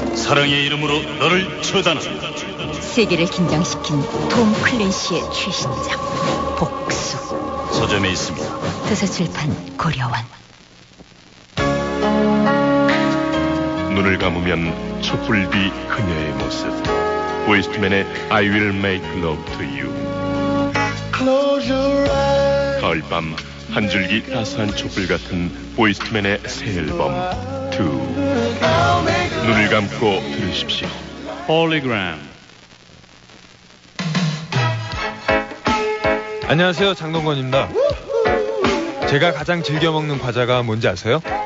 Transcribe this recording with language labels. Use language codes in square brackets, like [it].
[ko] 사랑의 이름으로 너를 처단한다. 세계를 긴장시킨 톰 클랜시의 최신작 복수. 서점에 있습니다. 도서출판 고려원. 눈을 감으면 촛불비 그녀의 모습. 웨스트맨의 I will make love to you. [en] Close your eyes. [ko] 가을 밤 한 줄기 따스한 촛불 같은 웨스트맨의 새 앨범 2. 눈을 감고 들으십시오. Hologram. 안녕하세요, 장동건입니다. 제가 가장 즐겨 먹는 과자가 뭔지 아세요?